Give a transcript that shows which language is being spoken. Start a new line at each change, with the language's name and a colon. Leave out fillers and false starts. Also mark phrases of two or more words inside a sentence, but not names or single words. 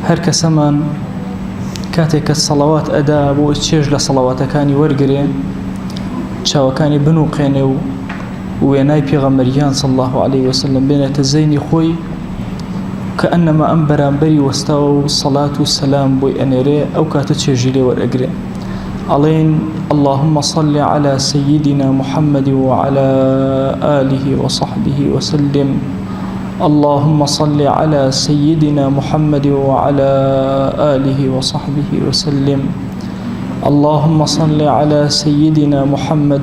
Central Kurdish: کەسەمان کاتێک کە سەڵاوات ئەدا بۆ چێژ لە سەڵاواتەکانی وەرگرێ چاوەکانی بنووقێنێ و وێنای پێغەمبەریان
Arabic: صلی الله عليه وسلم
Central Kurdish: بێنێتە زەینی خۆی کەئەنەما ئەم بەرامبەری وەستاوە و سەڵات و سەلام بۆی ئەنێرێ ئەو کاتە چێژی لێ وەرئەگرێ ئەڵێن
Arabic: اللهم صل على سيدنا محمد وعلى آله وصحبه وسلم اللهم صل على سيدنا محمد وعلى آله وصحبه وسلم اللهم صل على سيدنا محمد